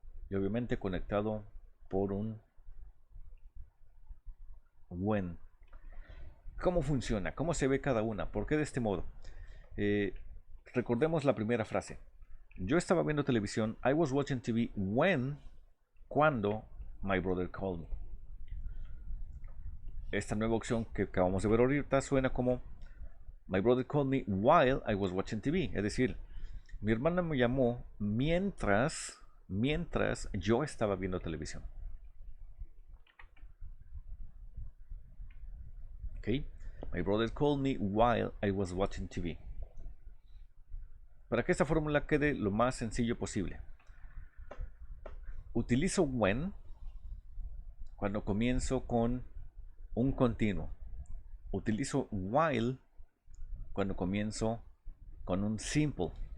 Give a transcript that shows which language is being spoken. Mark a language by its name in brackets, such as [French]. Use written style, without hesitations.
[Spanish] Y obviamente conectado por un when. ¿Cómo funciona? ¿Cómo se ve cada una? ¿Por qué de este modo? Recordemos la primera frase. Yo estaba viendo televisión. [English] I was watching TV when, cuando my brother called me. [Spanish] Esta nueva opción que acabamos de ver ahorita suena como [English] my brother called me while I was watching TV. [Spanish] Es decir, mi hermana me llamó mientras yo estaba viendo televisión. ¿Ok? [English] My brother called me while I was watching TV. [Spanish] Para que esta fórmula quede lo más sencillo posible, utilizo when cuando comienzo con un continuo. Utilizo while cuando comienzo con un simple.